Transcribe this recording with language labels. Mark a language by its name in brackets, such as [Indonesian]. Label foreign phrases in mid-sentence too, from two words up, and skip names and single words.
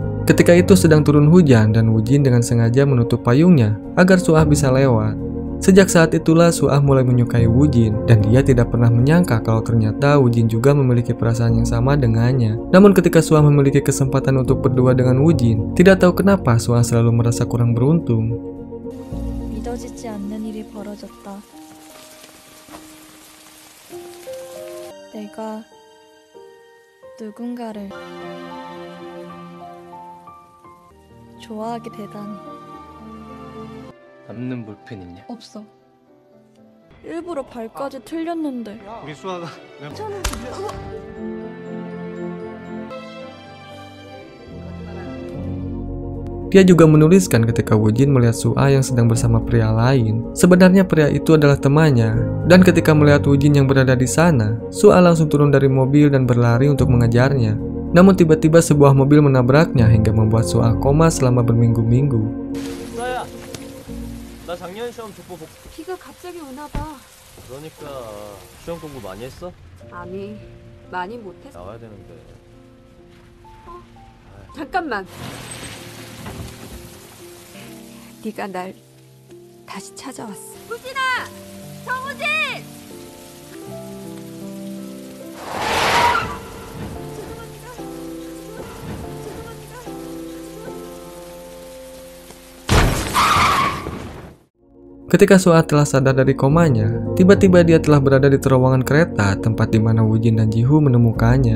[Indonesian] Ketika itu sedang turun hujan dan Woo-jin dengan sengaja menutup payungnya agar Sua bisa lewat. Sejak saat itulah Sua mulai menyukai Woo-jin dan dia tidak pernah menyangka kalau ternyata Woo-jin juga memiliki perasaan yang sama dengannya. Namun ketika Sua memiliki kesempatan untuk berdua dengan Woo-jin, tidak tahu kenapa Sua selalu merasa kurang beruntung. [Korean] 믿어지지 않는 일이 벌어졌다. 내가 누군가를 좋아하게 되다니. 남는 볼펜 있냐? 없어. 일부러 발까지 틀렸는데. 우리 수아가 [Indonesian] Dia juga menuliskan ketika Woo-jin melihat Sua yang sedang bersama pria lain. Sebenarnya pria itu adalah temannya, dan ketika melihat Woo-jin yang berada di sana, Sua langsung turun dari mobil dan berlari untuk mengejarnya. Namun tiba-tiba sebuah mobil menabraknya hingga membuat Sua koma selama berminggu-minggu. [Korean] 수아야, 나 작년 시험 족보 복. 비가 갑자기 오나 봐. 그러니까 시험 공부 많이 했어? 아니, 많이 못했어. 나와야 되는데. 잠깐만. 네가 날 다시 찾아왔어. 우진아! 정우진! [Indonesian] Ketika Sua telah sadar dari komanya, tiba-tiba dia telah berada di terowongan kereta tempat di mana Woo-jin dan Ji-hoo menemukannya.